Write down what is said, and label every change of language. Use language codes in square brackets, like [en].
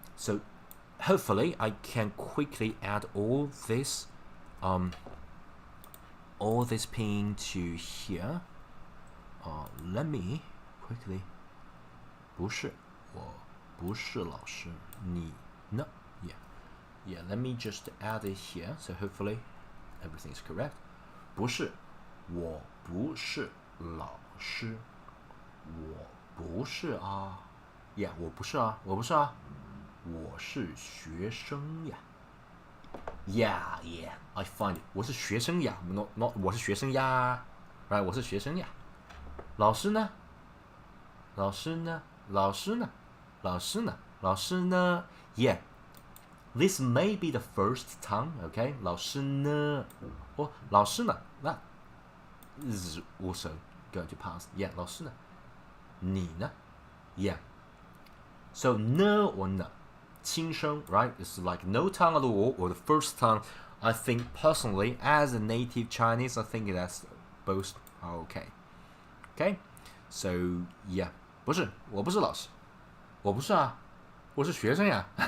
[en] So hopefully I can quickly add all this pin to here. Let me quickly. [zh] 不是，我不是老师，你呢? [en] Yeah, let me just add it here, so hopefully everything is correct. [zh] 不是，我不是老师，我不是啊。 Yeah, 我不是啊，我不是啊，我是学生呀。 [en] Yeah, I find it. [zh] 我是学生呀 ，not 我是学生呀 ，right? 我是学生呀。老师呢？老师呢？老师呢？老师呢？老师呢 ？Yeah. [en] This may be the first time, okay? [zh] 老师呢？哦，老师呢？ [en] That is also going to pass. [zh] Yeah, 老师呢？你呢？Yeah. So 呢 or 呢？轻声 right? [en] It's like no tongue at all, or the first tongue. I think personally, as a native Chinese, I think that's both are okay. Okay? So yeah. [zh] 不是，我不是老师，我不是啊，我是学生呀。